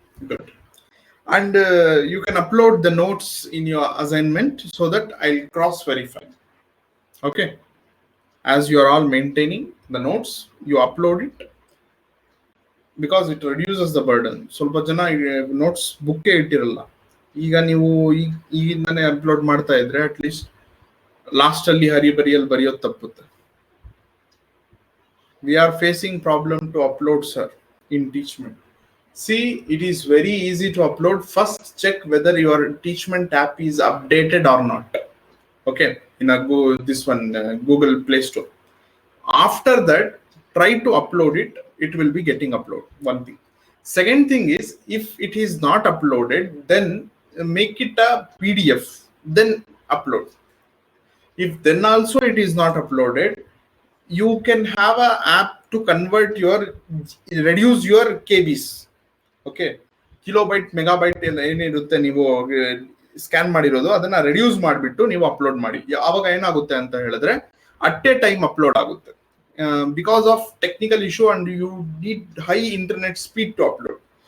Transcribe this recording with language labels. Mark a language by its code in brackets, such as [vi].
[en] Good. And you can upload the notes in your assignment so that I'll cross verify. Okay. As you are all maintaining the notes, you upload it because it reduces the burden. [kn] ಸ್ವಲ್ಪ ಜನ notes ಬುಕ್ಕೇ ಇಟ್ಟಿರಲ್ಲ. ಈಗ ನೀವು ಈಗಿಂದಾನೆ upload ಮಾಡ್ತಾ ಇದ್ರೆ at least last ಅಲ್ಲಿ ಹರಿಬರಿಯಲ್ಲಿ ಬರೆಯೋದು ತಪ್ಪುತ್ತೆ. [en] We are facing problem to upload, sir, in Teachment. See, it is very easy to upload. First, check whether your Teachment app is updated or not. Okay, in a this one Google Play Store. After that, try to upload it. It will be getting uploaded. One thing. Second thing is, if it is not uploaded, then make it a PDF. Then upload. If then also it is not uploaded, you can have an app to convert reduce your KBs. [kn] Okay, kilobyte megabyte ಏನಿರುತ್ತೆ ನೀವು scan ಮಾಡಿರೋದು ಅದನ್ನ reduce ಮಾಡಿಬಿಟ್ಟು ನೀವು upload ಮಾಡಿ. ಅವಾಗ ಏನಾಗುತ್ತೆ ಅಂತ ಹೇಳಿದ್ರೆ [en] at a time [kn] ಅಪ್ಲೋಡ್ ಆಗುತ್ತೆ. [en] Because of technical issue and you need high internet speed to upload.